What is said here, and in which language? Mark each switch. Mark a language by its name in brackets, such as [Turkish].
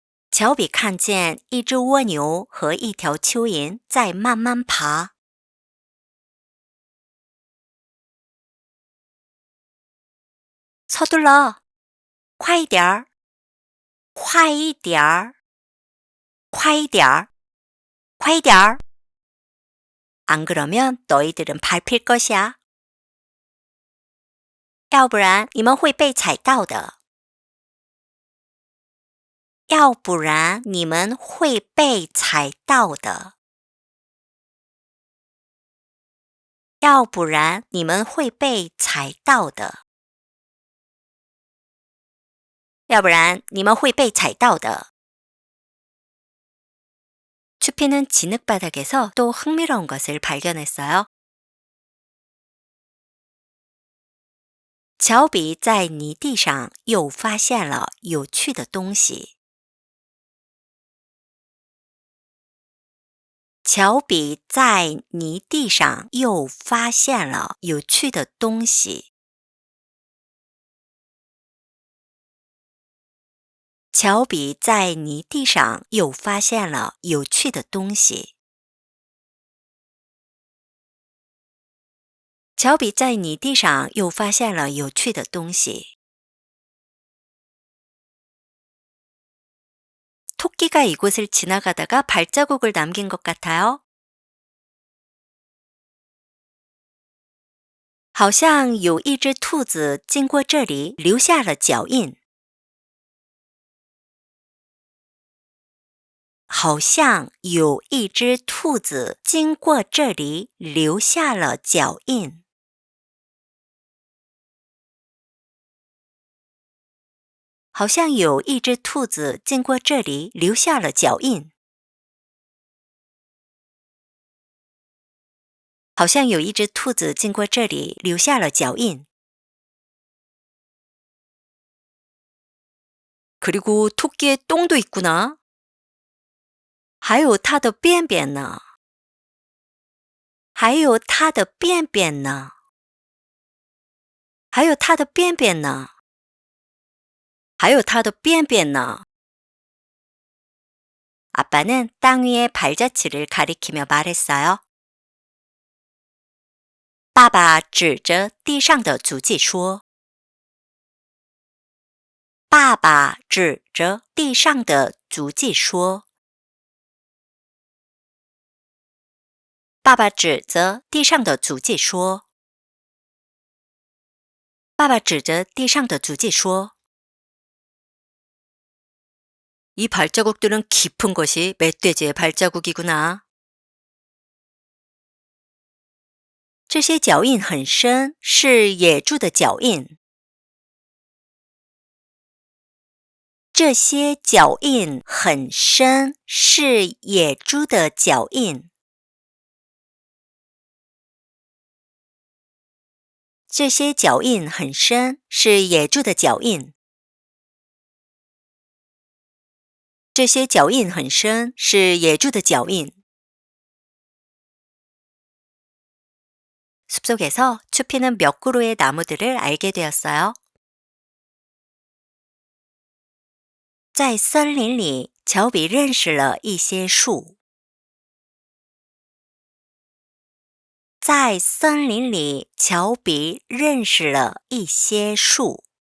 [Chinese] 乔比看见一只蜗牛和一条蚯蚓在慢慢爬。 [Korean] 서둘러， [Chinese] 快一点儿，快一点儿，快一点儿，快一点儿。 [Korean] 안 그러면 너희들은 밟힐 것이야. [Chinese] 要不然你们会被踩到的。要不然你们会被踩到的。要不然你们会被踩到的。要不然你们会被踩到的。 [Korean] 추피는 진흙바닥에서 또 흥미로운 것을 발견했어요. [Chinese] 乔比在泥地上又发现了有趣的东西。乔比在泥地上又发现了有趣的东西。乔比在泥地上又发现了有趣的东西。乔比在泥地上又发现了有趣的东西。 [Korean] 토끼가 이곳을 지나가다가 발자국을 남긴 것 같아요. [Chinese] 好像有一只兔子经过这里留下了脚印。好像有一只兔子经过这里留下了脚印。好像有一只兔子经过这里留下了脚印。好像有一只兔子经过这里留下了脚印。 [Korean] 그리고 토끼의 똥도 있구나. [Chinese] 还有它的便便呢。还有它的便便呢。还有它的便便呢。还有它的便便呢。 [Korean] 아빠는 땅 위의 발자취를 가리키며 말했어요. [Chinese] 爸爸指着地上的足迹说。爸爸指着地上的足迹说。爸爸指着地上的足迹说。爸爸指着地上的足迹说。 [Korean] 이 발자국들은 깊은 것이 멧돼지의 발자국이구나. [Chinese] 这些脚印很深，是野猪的脚印。这些脚印很深，是野猪的脚印。这些脚印很深，是野猪的脚印。这些脚印很深，是野猪的脚印。 [Korean] 숲속에서 추피는 몇 그루의 나무들을 알게 되었어요. [Chinese] 在森林里，乔比认识了一些树。在森林里，乔比认识了一些树。